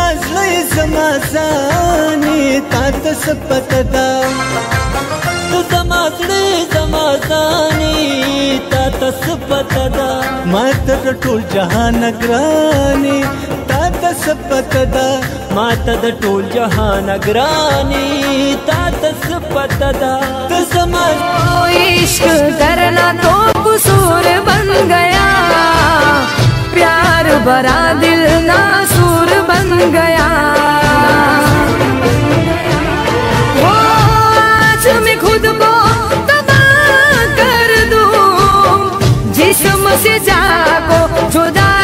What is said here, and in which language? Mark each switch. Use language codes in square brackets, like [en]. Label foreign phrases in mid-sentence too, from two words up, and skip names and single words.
[ps] زړه یې زما ځانې تا ته څه پته ده ته زما زړه زما ځانې تا ته څه پته ده ما ته د ټول جهانه ګرانې تا ته څه پته ده ما ته د ټول جهانه ګرانې تا ته څه پته ده ته زما [hi] इश्क़ करना तो क़ुसूर बन गया प्यार भरा दिल नासूर बन गया वो आज मैं खुद को तबाह कर दूं जिस्म से जाको जुदा